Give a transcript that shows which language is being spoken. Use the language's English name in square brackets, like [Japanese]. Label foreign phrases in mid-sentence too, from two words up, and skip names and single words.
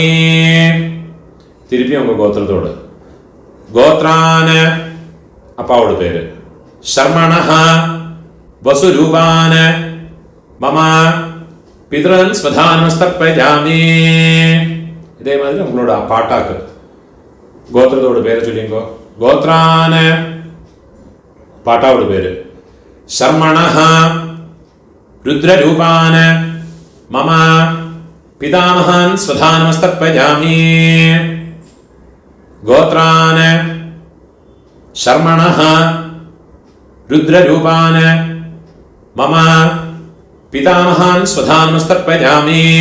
[Tamil] திருப்பி உங்க கோத்திரத்தோடு. கோத்ரான அப்பாவோட பேரு. [Sanskrit] சர்மணஹ வசுரூபான மம பித்ரன் ஸ்வதானமஸ்தப்பயாமி. [Tamil] இதே மாதிரி உங்களோட பாட்டாக்கு கோத்திரத்தோடு பேர் சொல்லிங்கோ. கோத்ரான் பாட்டாவோட பேர். [Sanskrit] ശർമ്മണഃ രുദ്രരൂപാന് മമ പിതാമഹാൻ സ്വധാനമസ്തർപ്പയാമി. ഗോത്രാന് ശർമ്മണഃ രുദ്രരൂപാന് മമ പിതാമഹാൻ സ്വധാനമസ്തർപ്പയാമി.